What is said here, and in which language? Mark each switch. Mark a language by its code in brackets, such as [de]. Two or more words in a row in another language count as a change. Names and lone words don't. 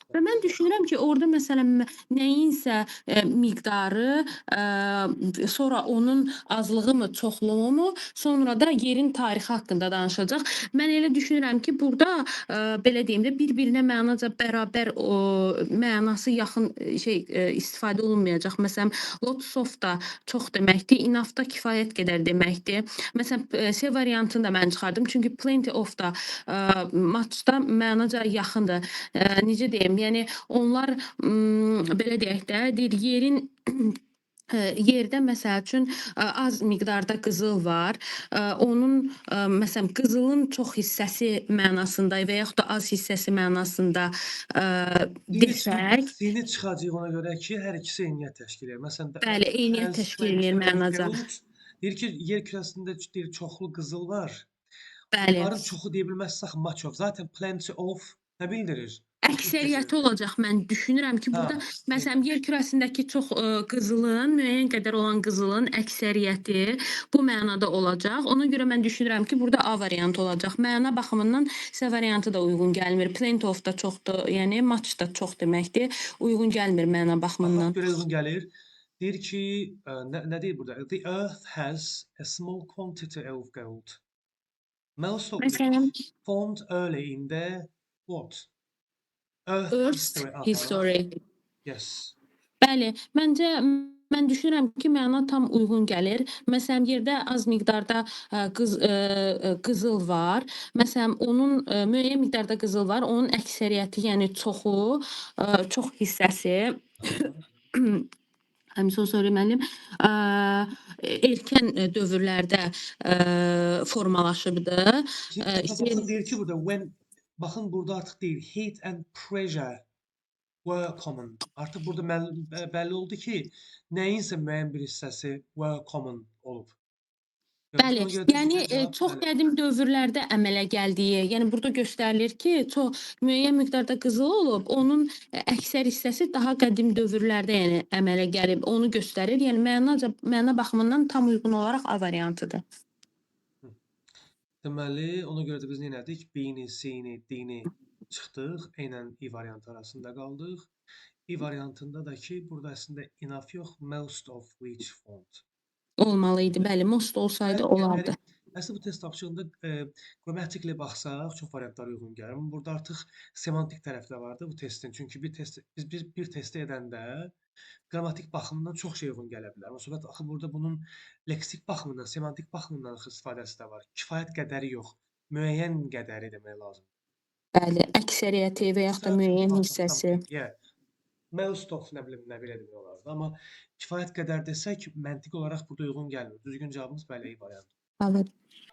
[az] və mən düşünürəm ki, orada məsələn nəyinsə miqdarı, sonra onun azlığı mı, çoxluğu mu, sonra da yerin tarixi haqqında danışacaq. Mən elə düşünürəm ki, burada belə deyim də bir-birinə mənaca bərabər mənası yaxın istifadə olunmayacaq. Məsələn, [en] lots of [az] da çox deməkdir, enough da kifayət qədər deməkdir. Məsələn, C variantını da mən çıxardım. Çünki [en] plenty of [az] da matchda mənaca yaxındır. Necə deyim? Yəni onlar belə deyək də, deyir yerin yerdə məsəl üçün az miqdarda qızıl var. Onun məsələn qızılın çox hissəsi mənasında və yaxud da az hissəsi mənasında desək, C-ni çıxacağıq ona görə ki, hər ikisi eyniyyət təşkil edir. Məsələn, the bəli, [en] Earth [az] eyniyyət [en] has [az] təşkil edir [en] 20 of [az] mənaca. [en] gold. [az] Deyir ki, yer kürəsində deyir çoxlu qızıl var. Bəli. Bunların çoxu deyə bilməzsək [en] much of. [az] Zaten plenty of nə bildirir? Əksəriyyəti olacaq. Mən düşünürəm ki, burada məsələn yer kürəsindəki çox qızılın, müəyyən qədər olan qızılın əksəriyyəti bu mənada olacaq. Ona görə mən düşünürəm ki, burada A variantı olacaq. Məna baxımından C variantı da uyğun gəlmir. [en] Plenty of [az] da çoxdur, yəni much da çox deməkdir. Uyğun gəlmir məna baxımından. Baxaq görə uyğun gəlir. Deyir ki, nə deyir burada? [en] The earth has a small quantity of gold. Most of [az] Məsələn, [en] which formed early in the what? Earth history. Yes. [az] Bəli, məncə mən düşünürəm ki, məna tam uyğun gəlir. Məsələn, yerdə az miqdarda qızıl var. Məsələn, onun müəyyən miqdarda qızıl var. Onun əksəriyyəti, yəni çoxu, çox hissəsi [en] I'm so sorry [az] müəllim. Erkən dövrlərdə formalaşıbdı. Baxın deyir ki, burada baxın burada artıq deyir [en] heat and pressure were common. [az] Artıq burada bəlli oldu ki, nəyinsə müəyyən bir hissəsi [en] were common [az] olub. Bəli, yəni çox qədim dövrlərdə əmələ gəldiyi, yəni burada göstərilir ki, çox müəyyən miqdarda qızıl olub, onun əksər hissəsi daha qədim dövrlərdə yəni əmələ gəlib, onu göstərir. Yəni məna baxımından tam uyğun olaraq A variantıdır. Deməli, ona görə də biz nə etdik? B-ni, C-ni, D-ni çıxdıq, eynən I variantı arasında qaldıq. I variantında da ki, burada əslində enough yox, [en] most of which formed. [az] Olmalı idi, bəli, most olsaydı olardı. Əslində bu test tapşırığında grammatiklə baxsaq çox variantlar uyğun gəlir. Amma burada artıq semantik tərəfi də vardı bu testin. Çünki biz bir testi edəndə qrammatik baxımından çox şey uyğun gələ bilər. Amma söhbət axı burada bunun leksik baxımından, semantik baxımından istifadəsi də var. Kifayət qədəri yox, müəyyən qədəri demək lazımdır. Bəli, əksəriyyəti və yaxud da müəyyən hissəsi. [en] Most of [az] nə bilim nə belə demək olardı. Amma kifayət qədər desək məntiq olaraq burada uyğun gəlmir. Düzgün cavabımız bəli variantı. Evet.